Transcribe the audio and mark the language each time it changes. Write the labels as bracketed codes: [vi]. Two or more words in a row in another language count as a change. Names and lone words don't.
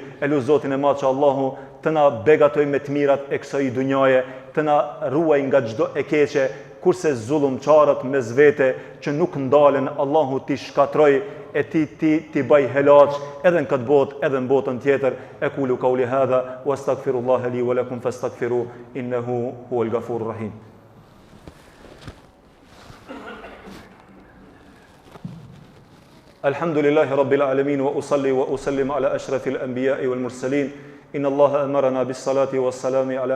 [sq] Elu Zotin e Madh që Allahu të na begatoj me të mirat e kësaj dunjaje, të na ruaj nga çdo e keqe, kurse zullumçarët mes vete që nuk ndalen, Allahu ti shkatroj e ti baj helaç edhe në këtë botë edhe në botën tjetër. [ar] أقول قولي هذا وأستغفر الله لي ولكم فاستغفروا إنه هو الغفور الرحيم. الحمد لله رب العالمين وأصلي وأسلم على أشرف الأنبياء والمرسلين إن الله أمرنا بالصلاة والسلام على